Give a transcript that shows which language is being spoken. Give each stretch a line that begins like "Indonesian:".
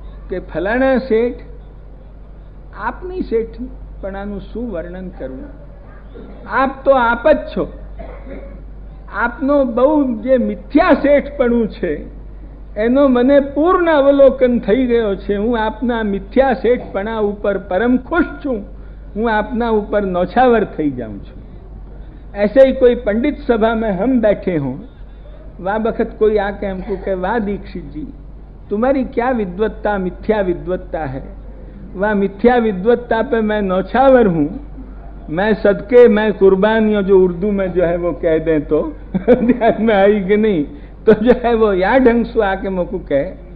Gujarati: कि फलाना सेठ आपनी सेठ पणानु शू वर्णन करूं, आप तो आप જ છો, આપનો બહુ જે મિથ્યા શેઠપણું છે એનો મને પૂર્ણ અવલોકન થઈ ગયો છે। હું આપના મિથ્યા શેઠપણા ઉપર પરમ ખુશ છું, હું આપના ઉપર નોછાવર થઈ જાઉં છું।
Hindi: ऐसे ही कोई पंडित सभा में हम बैठे हों, वह वक्त कोई आके हमको कहे, वाह दीक्षित जी, तुम्हारी क्या विद्वत्ता मिथ्या विद्वत्ता है, वह मिथ्या विद्वत्ता पे मैं नौछावर हूं, मैं सदके मैं कुर्बानियों जो उर्दू में जो है वो कह दें तो ध्यान में आई कि नहीं, तो जो है वो या ढंग से आके मुझको कहे